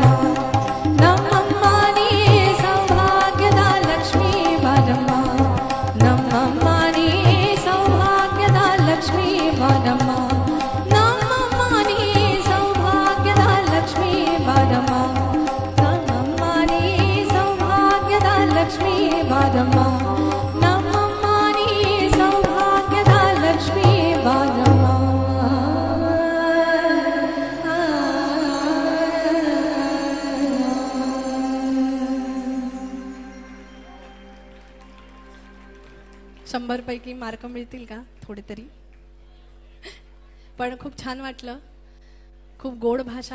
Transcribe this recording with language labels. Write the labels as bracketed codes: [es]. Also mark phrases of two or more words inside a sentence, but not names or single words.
[kn] ನಮ್ಮಮ್ಮ ನೀ ಸೌಭಾಗ್ಯದ ಲಕ್ಷ್ಮೀ ಬಾರಮ್ಮ ನಮ್ಮಮ್ಮ ನೀ ಸೌಭಾಗ್ಯದ ಲಕ್ಷ್ಮೀ ಬಾರಮ್ಮ ನಮ್ಮಮ್ಮ ನೀ ಸೌಭಾಗ್ಯದ ಲಕ್ಷ್ಮೀ ಬಾರಮ್ಮ ನಮ್ಮಮ್ಮ ನೀ ಸೌಭಾಗ್ಯದ ಲಕ್ಷ್ಮೀ ಬಾರಮ್ಮ ನಮ್ಮಮ್ಮ ನೀ ಸೌಭಾಗ್ಯದ ಲಕ್ಷ್ಮೀ ಬಾರಮ್ಮ [mr] शंभर पैकी मार्क मिळतील का थोडे तरी पण खूप छान वाटलं खूप गोड भाषा